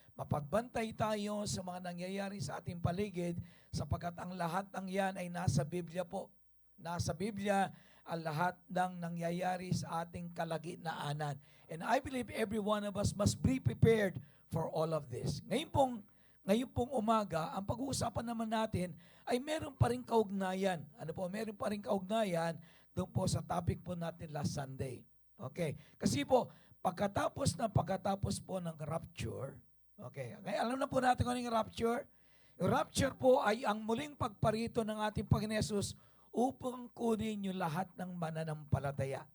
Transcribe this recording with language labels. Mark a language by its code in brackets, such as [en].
[tl] Mapagbantay tayo sa mga nangyayari sa ating paligid sapagkat ang lahat ng yan ay nasa Biblia po. Nasa Biblia ang lahat ng nangyayari sa ating kalagitnaan. [en] And I believe every one of us must be prepared for all of this. [tl] Ngayon pong umaga, ang pag-uusapan naman natin ay meron pa rin kaugnayan. Ano po? Meron pa rin kaugnayan doon po sa topic po natin last Sunday. Okay. Kasi po, pagkatapos po ng rapture, okay. Ngayon, alam na po natin kung ano yung rapture. Yung rapture po ay ang muling pagparito ng ating Panginoon Jesus upang kunin yung lahat ng mananampalataya.